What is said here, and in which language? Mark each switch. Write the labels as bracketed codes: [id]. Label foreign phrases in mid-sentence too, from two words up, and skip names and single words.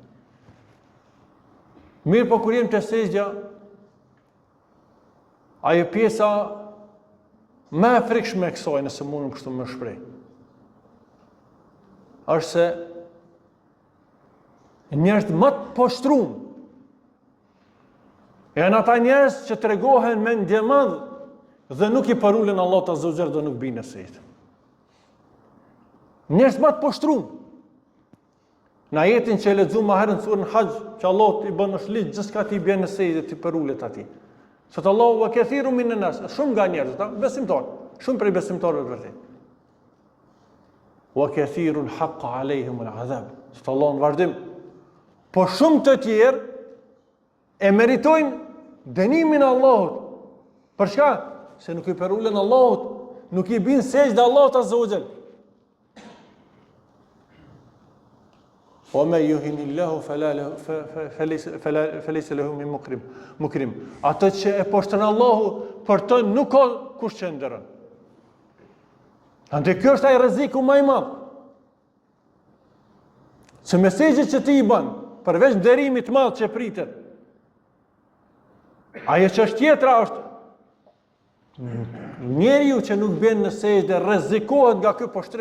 [sq] Mirë po kur jem të sejdja, ajo pjesa më e frikshme e kësaj, nëse mundem kështu më shpreh, është se njerëzit më të poshtruar janë ata njerëz që tregohen me ndjemadh dhe nuk i parulen Allahut [ar] عز وجل [sq] dhe nuk binë në sejdë. Njerëz më të poshtruar. Në ajetin që e lexuam më herën surën Hajj, që Allah i bën është ligj gjithçka ti bën në sejdë ti parulet atij. [ar] Sot Allahu وكثير من الناس, [sq] shumë nga njerëzit, besimtarë, shumë prej besimtarëve vërtet. [ar] وكثير حق عليهم العذاب. [sq] Sot Allah në vazhdim, po shumë të tjerë e meritojnë dënimin e Allahut. Për çka? Se nuk i parulen Allahut, nuk i bin sejdë Allahut [ar] عز وجل. وما يهن الله فليس له من مكرم. [sq] Ato që e poshtron Allahu, për të nuk ka kush që ndërron. Ande kjo është ai rreziku më i madh. Se mesazhet që ti i bën, përveç nderimit të madh që pritet, ajo që është tjetra është njeriu që nuk bën në sejdë rrezikohet nga ky poshtrim.